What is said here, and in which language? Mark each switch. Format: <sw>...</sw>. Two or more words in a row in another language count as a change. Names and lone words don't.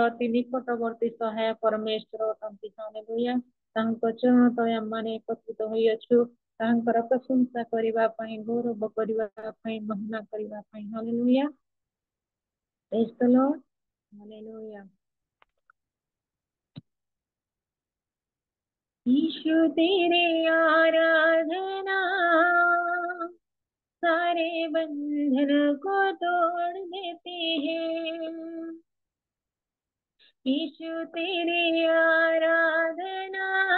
<or>ଅତି ନିକଟବର୍ତ୍ତୀ ସହାୟ ପରମେଶ୍ୱର ଅଟନ୍ତି ହାଲେଲୁୟା ତାଙ୍କ ଚରଣ ତଳେ ଆମମାନେ ଏକତ୍ରିତ ହୋଇଅଛୁ ତାଙ୍କର ପ୍ରଶଂସା କରିବା ପାଇଁ ଗୌରବ କରିବା ପାଇଁ ମହିମା କରିବା ପାଇଁ ହାଲେଲୁୟା</or> <en>praise the Lord</en> <or>ହାଲେଲୁୟା</or> <hi>यीशु तेरे आराधना सारे बंधन को तोड़ देती है यीशु तेरी आराधना</hi>